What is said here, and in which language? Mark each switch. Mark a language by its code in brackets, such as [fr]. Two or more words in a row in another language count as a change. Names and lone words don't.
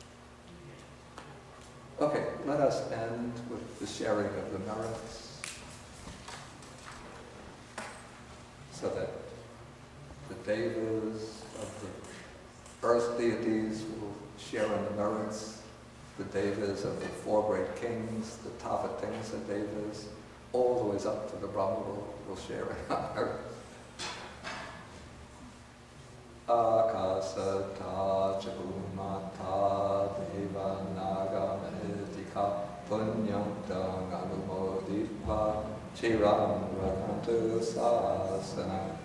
[en] Okay, let us end with the sharing of the merits, so that the devas of the earth deities will share in the merits, the devas of the four great kings, the Tavatimsa devas, all the ways up to the Brahma will share in our merits. [pi] Akasata Chabumata Deva Naga Mahitika Punyantang Anumoditva Chiram Rakantu Sasana.